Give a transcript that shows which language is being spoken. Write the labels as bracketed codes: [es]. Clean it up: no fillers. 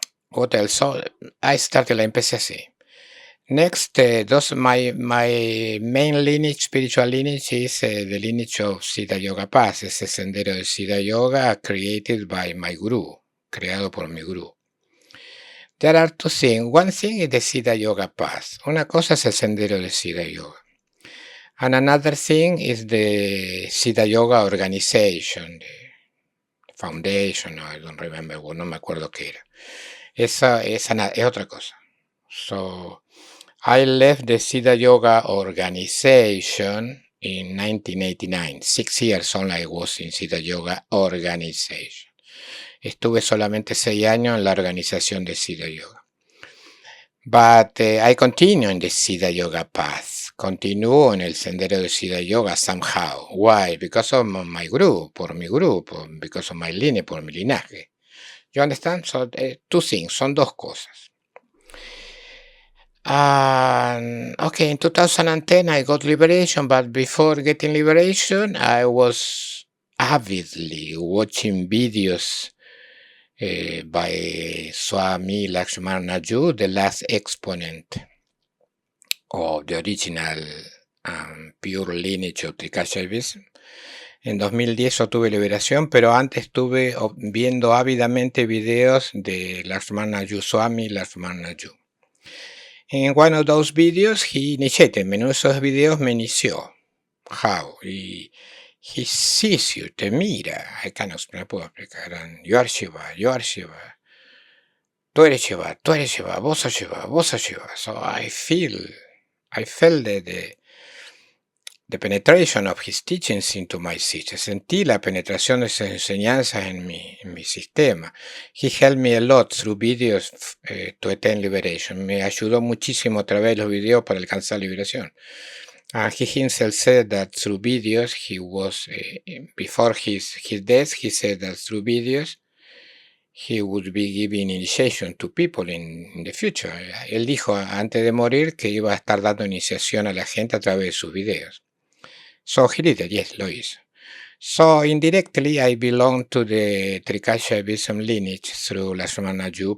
[en] What else? So I started, [es] la empecé así. [en] Next, my main lineage, spiritual lineage, is the lineage of Siddha Yoga Path. [es] Ese sendero de Siddha Yoga [en] created by my guru, [es] creado por mi guru. [en] There are two things. One thing is the Siddha Yoga Path. [es] Una cosa es el sendero de Siddha Yoga. [en] And another thing is the Siddha Yoga organization, the foundation, I don't remember, [es] no me acuerdo qué era. Esa es otra cosa. [en] So, I left the Siddha Yoga organization in 1989. 6 years only I was in Siddha Yoga organization. [es] Estuve solamente 6 años en la organización de Siddha Yoga. [en] But I continue in the Siddha Yoga path. [es] Continúo en el sendero de Siddha Yoga [en] somehow. Why? Because of my group, [es] por mi grupo, [en] because of my lineage, [es] por mi linaje. [en] You understand? So, two things, [es] son dos cosas. [en] Okay, in 2010 I got liberation, but before getting liberation, I was avidly watching videos by Swami Lakshmanaju, the last exponent of the original pure lineage of Trika. [es] En 2010 obtuve liberación, pero antes estuve viendo ávidamente videos de Lakshmanaju, Swami Lakshmanaju. [en] In one of those videos, he initiated me. [es] En uno de esos videos me inició. [en] How? He sees you, [es] te mira. No puedo explicar. [en] You are Shiva, you are Shiva. [es] Tú eres Shiva, tú eres Shiva, vos sos Shiva, vos sos Shiva. [en] So I felt the penetration of his teachings into my system. [es] Sentí la penetración de sus enseñanzas en mi sistema. [en] He helped me a lot through videos to attain liberation. [es] Me ayudó muchísimo a través de los videos para alcanzar liberación. [en] He himself said that through videos, he was, before his death, he said that through videos, he would be giving initiation to people in the future. [es] Él dijo antes de morir que iba a estar dando iniciación a la gente a través de sus videos. [en] So he did it, yes, [es] lo hizo. [en] So indirectly I belong to the Trikashaivism lineage through Lakshmanaju.